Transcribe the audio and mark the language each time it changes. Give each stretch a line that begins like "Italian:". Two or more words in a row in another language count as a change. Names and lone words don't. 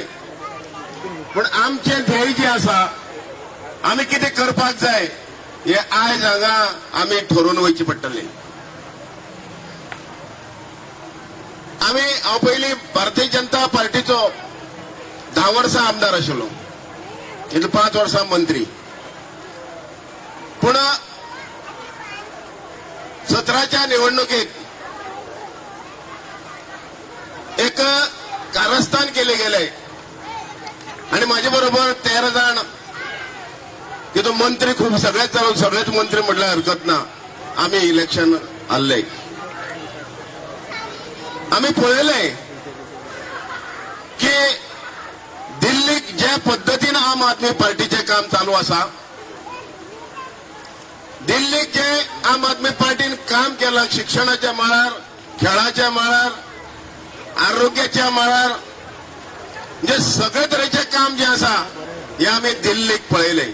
Konkani: पण आमचें ध्येय जे आसा आमी कितें करपाक जाय हे आयज हांगा आमी ठरोवन वयचे पडटले. हांव पयलीं भारतीय जनता पार्टीचो 10 वर्सां आमदार आशिल्लो 5 वर्सां मंत्री.
Marathi: पूण 17च्या निवडणुकीत एक कारस्थान केले गेले आणि माझ्या बरोबर 13 जण तिथं मंत्री खूप सगळेच मंत्री म्हटल्यार हरकत ना आम्ही इलेक्शन हारले.
Konkani: आम्ही पळयले की दिल्लीक ज्या पद्धतीन आम आदमी पार्टीचे काम चालू आसा दिल्लीक जे आम आदमी पार्टीन काम केलं शिक्षणाच्या मळार खेळाच्या मळार आरोग्याच्या मळार म्हणजे सगळे तरेचे काम जे आसा हे आम्ही दिल्लीक पळयले.